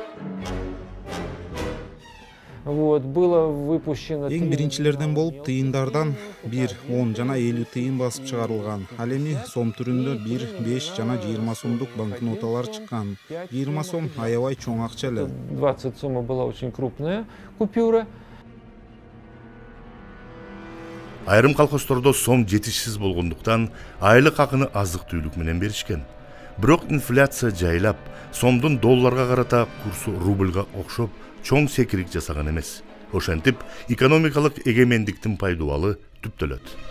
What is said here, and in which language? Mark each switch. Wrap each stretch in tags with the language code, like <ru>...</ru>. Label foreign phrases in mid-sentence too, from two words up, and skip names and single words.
<ky>Эң биринчилерден болуп тыйындардан 1, 10 жана 50 тыйын басып чыгарылган. Ал эми сом түрүндө 1, 5 жана 20 сомдук банкноталар чыккан. 20 сом аябай чоң акча эле.</ky> <ru>20 сома была очень крупная купюра.</ru> <ky>Айрым колхоздордо сом жетишсиз болгондуктан айлык акыны азык-түлүк менен беришкен. Бирок инфляция жайлап, сомдун долларга карата курсу рубльга окшоп чоң секирик жасаган эмес. Ошентип, экономикалык эгемендиктин пайдубалы түптөлөт.</ky>